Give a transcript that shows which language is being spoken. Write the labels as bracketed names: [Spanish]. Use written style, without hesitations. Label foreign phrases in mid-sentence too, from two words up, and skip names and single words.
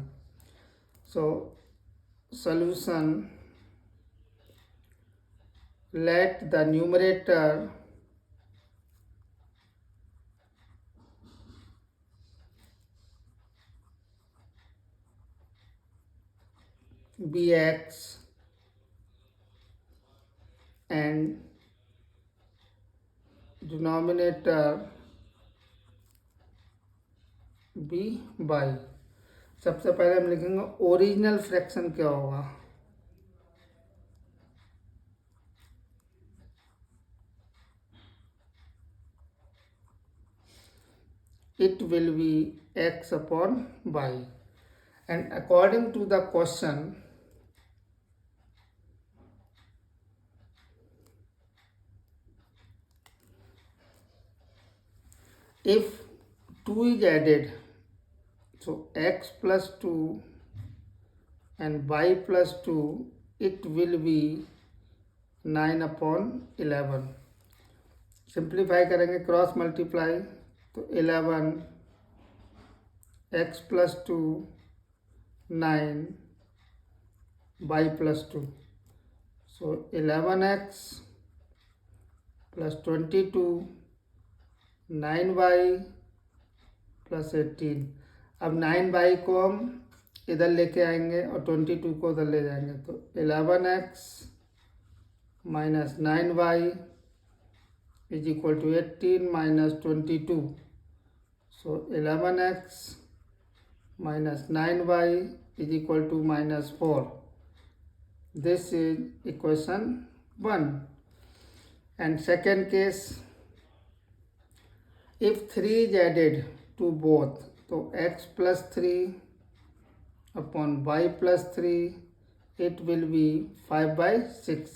[English] So solution, let the numerator be x and denominator be y. [Hindi] सबसे पहले हम लिखेंगे [English] original fraction [Hindi] क्या होगा. [English] It will be x upon y. And according to the question, if 2 is added, so x plus 2 and y plus 2, it will be 9/11. [Hindi] सिंप्लीफाई करेंगे, [English] cross multiply, [Hindi] तो [English] 11 x plus 2 9 y plus 2. So 11x plus 22, 9y plus 18. [Hindi] अब 9y को हम इधर लेके आएंगे और 22 को उधर ले जाएंगे, तो [English] 11x minus 9y is equal to 18 minus 22. So 11x minus 9y is equal to minus 4. This is equation 1. And second case, if 3 is added to both, so x plus 3 upon y plus 3, it will be 5 by 6.